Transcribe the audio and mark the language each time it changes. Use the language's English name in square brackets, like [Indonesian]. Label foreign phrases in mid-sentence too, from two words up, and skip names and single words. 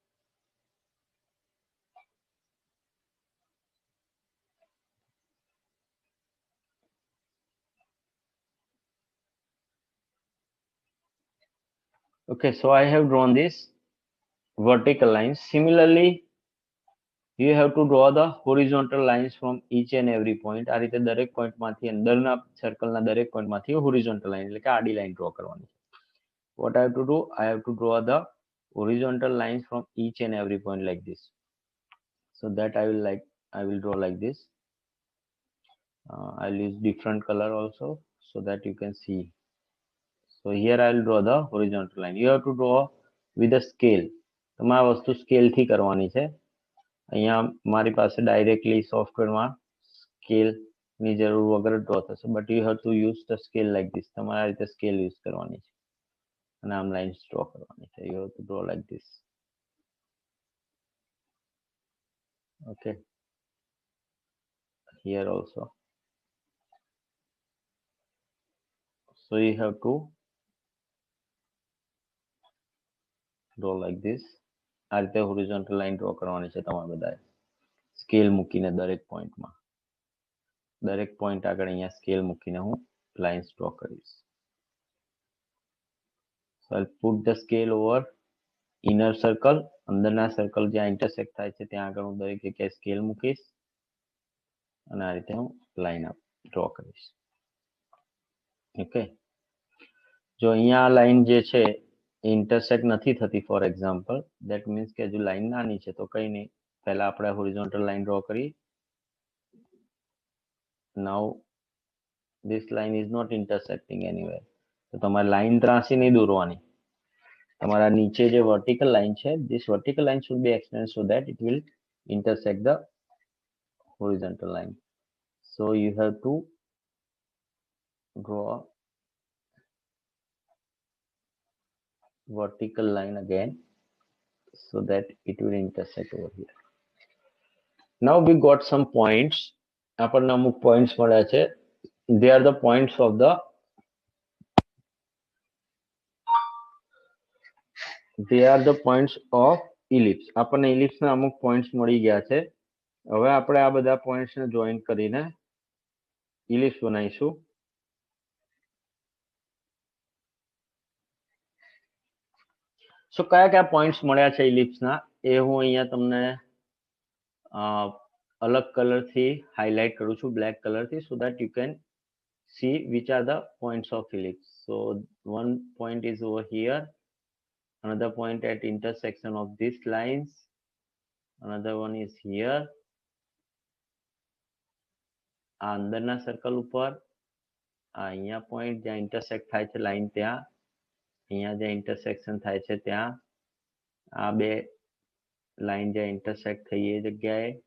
[English] Okay, so I have drawn this vertical lines. Similarly, you have to draw the horizontal lines from each and every point. [Gujarati] આ રીતે દરેક પોઈન્ટ માંથી, અંદરના સર્કલના દરેક પોઈન્ટ માંથી [English] horizontal line [Gujarati] એટલે કે આડી લાઈન ડ્રો કરવાની. [English] What I have to do? I have to draw the horizontal lines from each and every point like this. So that I will draw like this. I'll use different color also so that you can see. So here I will draw the horizontal line. You have to draw with a scale. [Gujarati] તમારે વસ્તુ સ્કેલ થી કરવાની છે. અહીંયા મારી પાસે ડાયરેક્ટલી સોફ્ટવેરમાં સ્કેલ ની જરૂર વગર ડ્રો થશે, [English] but you have to use the scale like this. [Gujarati] તમારે આ રીતે [English] scale use [Gujarati] કરવાની છે અને આમ [English] lines draw [Gujarati] કરવાની છે. [English] You have to draw like this. Okay, here also. So you have to draw like this. [Gujarati] આ રીતે [English] horizontal line draw [Gujarati] કરવાની છે તમારે બધાએ, સ્કેલ મૂકીને દરેક પોઈન્ટમાં. દરેક પોઈન્ટ આગળ અહીંયા સ્કેલ મૂકીને હું [English] lines draw [Gujarati] કરીશ. [English] So I'll put the scale over inner circle. [Gujarati] અંદરના સર્કલ જ્યાં ઇન્ટરસેક્ટ થાય છે ત્યાં આગળ હું દરેક જગ્યાએ સ્કેલ મૂકીશ અને આ રીતે હું [English] line draw [Gujarati] કરીશ. ઓકે, જો અહીંયા લાઈન જે છે ઇન્ટરસેક્ટ નથી થતી [English] for example, that means [Gujarati] કે હજુ લાઈન નાની છે, તો કઈ નહીં, પહેલા આપણે [English] horizontal line draw [Gujarati] કરી. [English] નાઉ this line is not intersecting anywhere. [Gujarati] તો તમારે લાઈન ત્રાસી નહીં દોરવાની. તમારા નીચે જે [English] vertical line [Gujarati] છે, [English] this vertical line should be extended so that it will intersect the horizontal line. So you have to draw vertical line again so that it will intersect over here. Now we got some points. [Gujarati] આપણને અમુક પોઈન્ટ્સ મળ્યા છે. [English] They are the points of the ellipse. [Gujarati] આપણને ellipse ના અમુક પોઈન્ટ્સ મળી ગયા છે. હવે આપણે આ બધા પોઈન્ટ્સ ને જોઈન કરીને ellipse બનાવીશું. So કયા કયા પોઈન્ટ્સ મળ્યા છે ellipse ના એ હું અહીંયા તમને અલગ કલર થી હાઇલાઇટ કરું છું, [English] black color [Gujarati] થી, [English] so that you can see which are the points of ellipse. So one point is over here, another point at intersection of these lines, another one is here, [Gujarati] આ અંદરના સર્કલ ઉપર, અહીંયા પોઈન્ટ જ્યાં ઇન્ટરસેક્ટ થાય છે લાઈન ત્યાં, અહીંયા જ્યાં ઇન્ટરસેક્શન થાય છે ત્યાં, આ બે લાઈન જ્યાં ઇન્ટરસેક્ટ થઈ એ જગ્યાએ.